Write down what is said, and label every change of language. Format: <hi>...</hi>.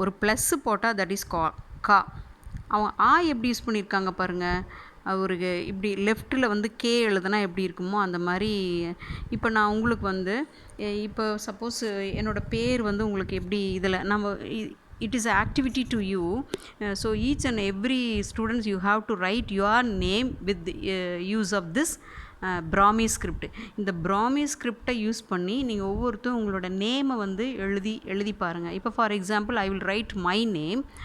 <ta>ஒரு ப்ளஸ்ஸு போட்டால் that is கா. அவங்க ஆ எப்படி யூஸ் பண்ணியிருக்காங்க பாருங்கள். ஒரு இப்படி லெஃப்ட்டில் வந்து கே எழுதுனா எப்படி இருக்குமோ அந்த மாதிரி. இப்போ நான் உங்களுக்கு வந்து இப்போ சப்போஸ் என்னோடய பேர் வந்து உங்களுக்கு எப்படி இதில் நம்ம</ta> <en>it is an activity to you. So each and every students you have to write your name with the use of this Brahmi script.</en> <ta>இந்த பிராமி ஸ்கிரிப்டை யூஸ் பண்ணி நீங்கள் ஒவ்வொருத்தரும் உங்களோட நேமை வந்து எழுதி பாருங்கள்.</ta> <en>இப்போ for example I will write my name.</en>